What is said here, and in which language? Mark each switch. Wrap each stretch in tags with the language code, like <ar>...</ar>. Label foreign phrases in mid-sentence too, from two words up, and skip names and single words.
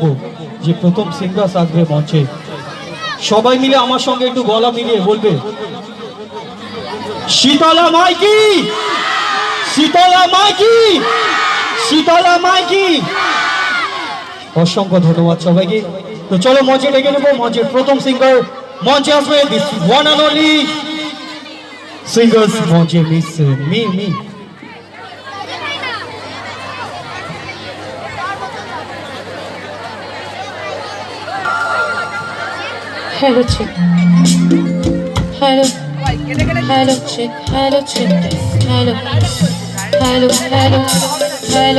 <bn>যে প্রথম সিঙ্গার আসবে মঞ্চে, সবাই মিলে আমার সঙ্গে একটু গলা মিলিয়ে বলবে, শীতলা মাইকি, শীতলা মাইকি, শীতলা মাইকি। অসংখ্য ধন্যবাদ সবাইকে। তো চলো মঞ্চে ডেকে নেবো মঞ্চের প্রথম সিঙ্গার। মঞ্চে আসবে</bn> <en>this one and only singers,</en> <bn>মঞ্চে মিস মিমি।</bn> <en>Hello chick. Hello. Hello chick. Hello chick. Hello. Hello. Hello. Hello.</en>